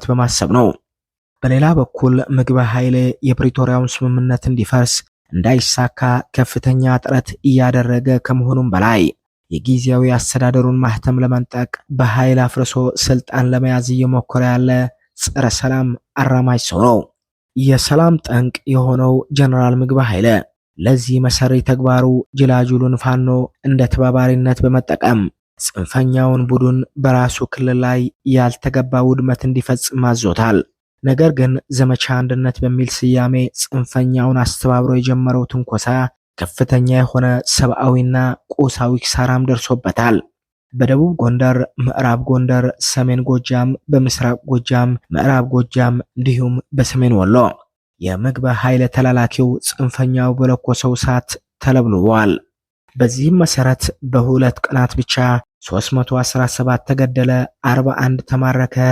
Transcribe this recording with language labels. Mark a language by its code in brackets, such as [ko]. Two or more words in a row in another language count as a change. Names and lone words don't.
[am] በማሰብ ነው። በሌላ በኩል ምግባይ ሃይሌ የፕሪቶሪያውን ስምምነት እንዲፈርስ እንዳይሳካ ከፍተኛ ጥረት እያደረገ ከመሆኑም በላይ የጊዜያዊ አስተዳደሩን ማህተም ለመንጠቅ በኃይል አፍርሶ ስልጣን ለመያዝ እየሞከረ ያለ ጸረ ሰላም አራማጅ ሰው ነው። የሰላም ጠንቅ የሆነው ጀነራል ምግባይ ሃይለ ለዚህ መሰሪ ተግባሩ ጅላጁሉን ፋኖ እንደ ተባባሪነት በመጠቀም ጽንፈኛውን ቡድን በራሱ ክልል ላይ ያልተገባ ውድመት እንዲፈጽም አዞታል። ነገር ግን ዘመቻ አንድነት በሚል ስያሜ ጽንፈኛውን አስተባብሮ የጀመረው ትንኮሳ ከፍተኛ የሆነ ሰብአዊና ቁሳዊ ኪሳራም ደርሶበታል። በደቡብ ጎንደር፣ ምዕራብ ጎንደር፣ ሰሜን ጎጃም፣ በምስራቅ ጎጃም፣ ምዕራብ ጎጃም እንዲሁም በሰሜን ወሎ የምግባይ ሃይለ ተላላኪው ጽንፈኛው በለኮሰው እሳት ተለብልቧል። በዚህም መሰረት በሁለት ቀናት ብቻ 317 ተገደለ፣ 41 ተማረከ፣